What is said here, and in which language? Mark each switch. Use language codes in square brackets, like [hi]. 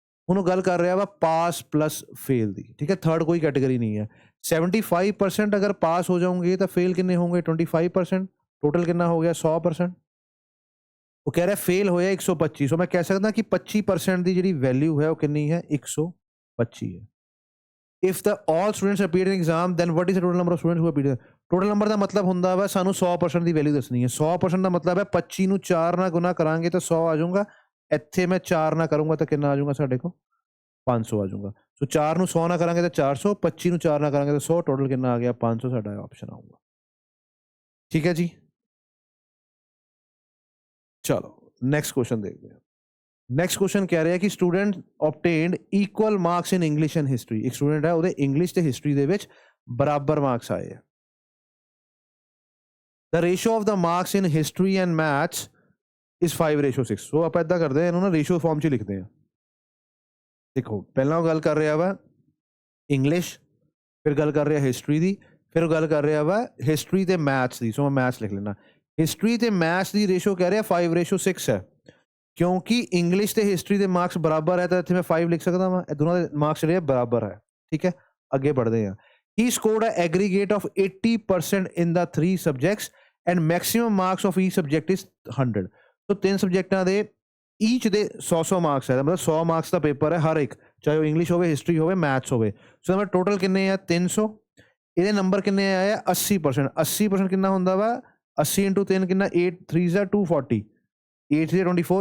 [pa] ਹੁਣ ਉਹ ਗੱਲ ਕਰ ਰਿਹਾ ਵਾ ਪਾਸ ਪਲੱਸ ਫੇਲ ਦੀ। ਠੀਕ ਹੈ, ਥਰਡ ਕੋਈ ਕੈਟੇਗਰੀ ਨਹੀਂ ਹੈ। 75% ਅਗਰ ਪਾਸ ਹੋ ਜਾਓਗੇ ਤਾਂ ਫੇਲ ਕਿੰਨੇ ਹੋਣਗੇ 25%। ਟੋਟਲ ਕਿੰਨਾ ਹੋ ਗਿਆ 100%। ਉਹ ਕਹਿ ਰਿਹਾ ਫੇਲ ਹੋਇਆ 125, ਸੋ ਮੈਂ ਕਹਿ ਸਕਦਾ ਕਿ 25% ਦੀ ਜਿਹੜੀ ਵੈਲਿਊ ਹੈ ਉਹ ਕਿੰਨੀ ਹੈ 125 ਹੈ। [en] If the all students appeared in exam, then what is the total number of students who appeared? [pa] Total number ਦਾ ਮਤਲਬ ਹੁੰਦਾ ਵਾ ਸਾਨੂੰ 100% ਦੀ ਵੈਲਿਊ ਦੱਸਣੀ ਹੈ। 100% ਦਾ ਮਤਲਬ ਹੈ 25 ਨੂੰ 4 ਨਾਲ ਗੁਣਾ ਕਰਾਂਗੇ ਤਾਂ 100 ਆ ਜਾਊਗਾ। ਇੱਥੇ ਮੈਂ 4 ਨਾਲ ਕਰੂੰਗਾ ਤਾਂ ਕਿੰਨਾ ਆ ਜਾਊਗਾ ਸਾਡੇ ਕੋਲ 500 ਆ ਜਾਊਗਾ। ਸੋ 4 ਨੂੰ 100 ਨਾਲ ਕਰਾਂਗੇ ਤਾਂ 400, 25 ਨੂੰ 4 ਨਾਲ ਕਰਾਂਗੇ ਤਾਂ 100, ਟੋਟਲ ਕਿੰਨਾ ਆ ਗਿਆ 500 ਸਾਡਾ ਆਪਸ਼ਨ ਆਊਗਾ। ਠੀਕ ਹੈ ਜੀ। ਚਲੋ ਨੈਕਸਟ ਕੁਐਸਚਨ ਦੇਖਦੇ ਹਾਂ। [en] next question [pa] ਕਹਿ ਰਿਹਾ ਕਿ [en] Student obtained equal marks in English and history। [pa] ਇੱਕ ਸਟੂਡੈਂਟ ਹੈ ਉਹਦੇ ਇੰਗਲਿਸ਼ ਤੇ ਹਿਸਟਰੀ ਦੇ ਵਿੱਚ ਬਰਾਬਰ ਮਾਰਕਸ ਆਏ ਆ। [en] The ratio of the marks in history and maths is 5:6। [pa] ਸੋ ਆਪਾਂ ਇਦਾਂ ਕਰਦੇ ਹਾਂ, ਇਹਨੂੰ ਨਾ ਰੇਸ਼ੋ ਫਾਰਮ 'ਚ ਲਿਖਦੇ ਹਾਂ। ਦੇਖੋ ਪਹਿਲਾਂ ਉਹ ਗੱਲ ਕਰ ਰਿਹਾ ਵਾ ਇੰਗਲਿਸ਼, ਫਿਰ ਗੱਲ ਕਰ ਰਿਹਾ ਹਿਸਟਰੀ ਦੀ, ਫਿਰ ਉਹ ਗੱਲ ਕਰ ਰਿਹਾ ਵਾ ਹਿਸਟਰੀ ਤੇ ਮੈਥਸ ਦੀ। ਸੋ ਮੈਂ ਮੈਥਸ ਲਿਖ ਲੈਣਾ। ਹਿਸਟਰੀ ਤੇ ਮੈਥਸ ਦੀ ਰੇਸ਼ੋ ਕਹਿ ਰਿਹਾ 5:6 ਹੈ। ਕਿਉਂਕਿ ਇੰਗਲਿਸ਼ ਤੇ ਹਿਸਟਰੀ ਦੇ ਮਾਰਕਸ ਬਰਾਬਰ ਹੈ ਤਾਂ ਇੱਥੇ ਮੈਂ 5 ਲਿਖ ਸਕਦਾ ਵਾਂ। ਇਹ ਦੋਨਾਂ ਦੇ ਮਾਰਕਸ ਜਿਹੜੇ ਬਰਾਬਰ ਹੈ। ਠੀਕ ਹੈ, ਅੱਗੇ ਪੜ੍ਹਦੇ ਹਾਂ। [en] He scored an aggregate of 80% in the 3 subjects and maximum marks of each subject is 100। [pa] ਸੋ 3 ਸਬਜੈਕਟਾਂ ਦੇ ਈਚ ਦੇ 100 ਮਾਰਕਸ ਹੈ, ਮਤਲਬ 100 ਮਾਰਕਸ ਦਾ ਪੇਪਰ ਹੈ ਹਰ ਇੱਕ, ਚਾਹੇ ਉਹ ਇੰਗਲਿਸ਼ ਹੋਵੇ, ਹਿਸਟਰੀ ਹੋਵੇ, ਮੈਥਸ ਹੋਵੇ। ਸੋ ਨੰਬਰ ਟੋਟਲ ਕਿੰਨੇ ਆ 300। ਇਹਦੇ ਨੰਬਰ ਕਿੰਨੇ ਆਏ ਆ 80%। 80% ਕਿੰਨਾ ਹੁੰਦਾ ਵਾ 80 × 3 ਕਿੰਨਾ 8 3 240, 8 3 24।